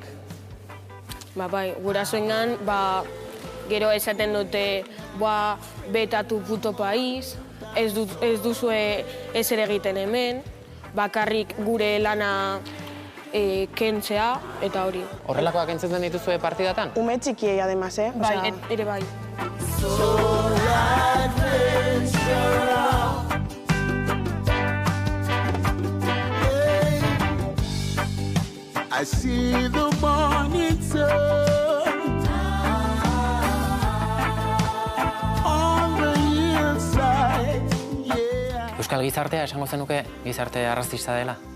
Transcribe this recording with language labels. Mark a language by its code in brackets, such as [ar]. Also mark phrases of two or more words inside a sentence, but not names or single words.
[eu] Bai, gurasoengan, gero esaten dute, betatu [es] puto país, [eu] ez duzue ez ere egiten hemen, bakarrik gure lana kentzea, eta hori. Horrelakoak entzuten dituzue partidatan? Ume txikiei, además, eh? Bai, ere bai. [en] I see the morning sun on the hillside, yeah. [eu] Euskal gizartea esango zenuke gizarte arrazista dela?